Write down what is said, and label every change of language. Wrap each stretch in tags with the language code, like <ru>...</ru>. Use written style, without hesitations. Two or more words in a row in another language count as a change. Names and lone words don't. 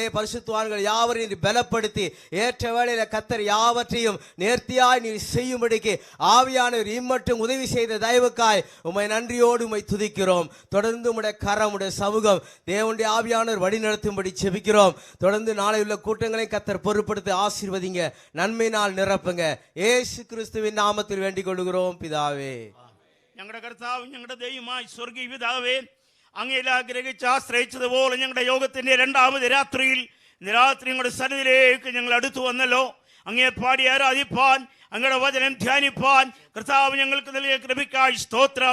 <ta>பரிசுத்தவான்கள் யாவரையும் நீ பலப்படுத்தி ஏற்ற வேளையில கர்த்தர் யாவற்றையும் நேர்த்தியாய் நீ செய்யும்படிக்கு ஆவியானவர் இம்மட்டும் உதவி செய்த தயவுக்காய் உம்மை நன்றியோடு உம்மை துதிக்கிறோம். தொடர்ந்து உம்முடைய கரம், உம்முடைய சமூகம் தேவனுடைய ஆவியானவர் வழி நடத்தும்படி செபிக்கிறோம். தொடர்ந்து நாளை உள்ள கூட்டங்களை கர்த்தர் பொறுப்படுத்தி ஆசீர்வதிங்க, நன்மையினால் நிரப்புங்க. இயேசு கிறிஸ்துவின் நாமத்தில் வேண்டிக் கொள்கிறோம் பிதாவே.</ta> <ml>ഞങ്ങളുടെ കർത്താവും ഞങ്ങളുടെ ദൈവമായി സ്വർഗീയ പിതാവേ, അങ്ങയിൽ ആഗ്രഹിച്ച് ആശ്രയിച്ചതുപോലെ ഞങ്ങളുടെ യോഗത്തിന്റെ 2ാമത് രാത്രിയിൽ ഇന്ന് രാത്രി ഞങ്ങളുടെ സന്നിധിയിലേക്ക് ഞങ്ങൾ അടുത്തു വന്നല്ലോ. അങ്ങയെ പാടി ആരാധിപ്പാൻ, അങ്ങയുടെ വചനം ധ്യാനിപ്പാൻ കർത്താവ് ഞങ്ങൾക്ക് നൽകിയ കൃപയ്ക്കായി സ്തോത്രം.</ml>